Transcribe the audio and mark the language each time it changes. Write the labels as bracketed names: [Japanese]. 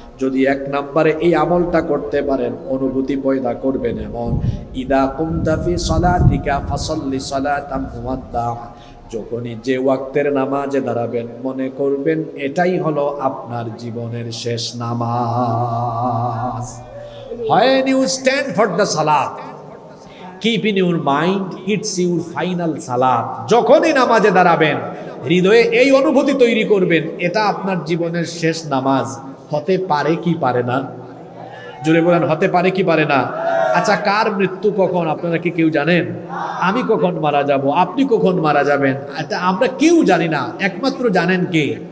[Bangla] যদি 1 নম্বরে এই আমলটা করতে পারেন, অনুভূতি পয়দা করবেন এমন, [Arabic] ইদা কুমতা ফি সালাতিকা ফাসাল্লি সালাতাম মুওয়াদ্দা, [Bangla] যখনই যে ওয়াক্তের নামাজে দাঁড়াবেন মনে করবেন এটাই হলো আপনার জীবনের শেষ নামাজ। [English] When you stand for the salat, keep in your mind it's your final salat. [Bangla] যখনই নামাজে দাঁড়াবেন হৃদয়ে এই অনুভূতি তৈরি করবেন এটা আপনার জীবনের শেষ নামাজ। হতে পারে কি পারে না? জোরে বলেন, হতে পারে কি পারে না? আচ্ছা, কার মৃত্যু কখন আপনারা কি কেউ জানেন? আমি কখন মারা যাব, আপনি কখন মারা যাবেন, এটা আমরা কেউ জানি না, একমাত্র জানেন কে?